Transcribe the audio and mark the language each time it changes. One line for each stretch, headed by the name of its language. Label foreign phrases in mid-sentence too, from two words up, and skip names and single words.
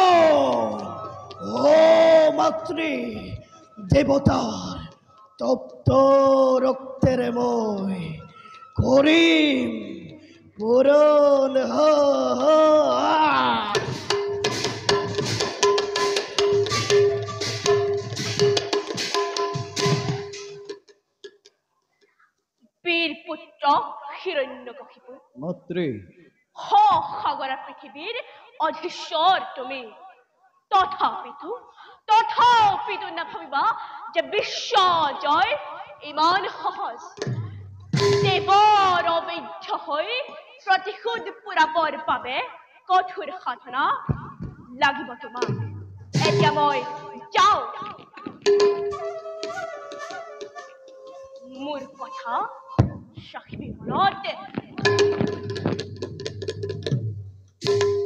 Assamese: ও মাতৃ দেবতার তপ্ত রক্তের মই করিম পূরণ বীর পুত্র হিরণ্যকশিপু মাতৃ সাগৰ পৃথিৱীৰ অধীশ্বৰ তুমি তথাপিতো নাভাবিবা যে বিশ্ব জয় ইমান সহজ দেৱৰ অবৈধ হৈ প্ৰতিশোধ পুৰাবৰ বাবে কঠোৰ সাধনা লাগিব তোমাক এতিয়া মই যাওঁ মোৰ কথা সাক্ষী মনত